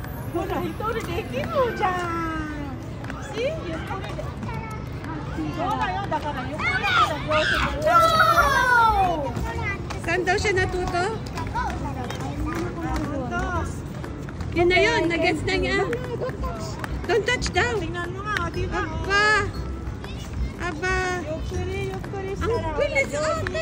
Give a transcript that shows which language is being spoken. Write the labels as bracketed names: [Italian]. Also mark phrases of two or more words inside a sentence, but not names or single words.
[Japanese] ほら、一人できるじゃん。See? そうだよ、だから横だから両手で。 [Filipino] Saan daw siya natuto? Yun na yun, nag-gets na niya. [English] Don't touch daw. [Filipino] Tingnan mo nga, di ba? Aba. Aba. [Japanese] Yukkuri [Filipino] Ang bilis ate.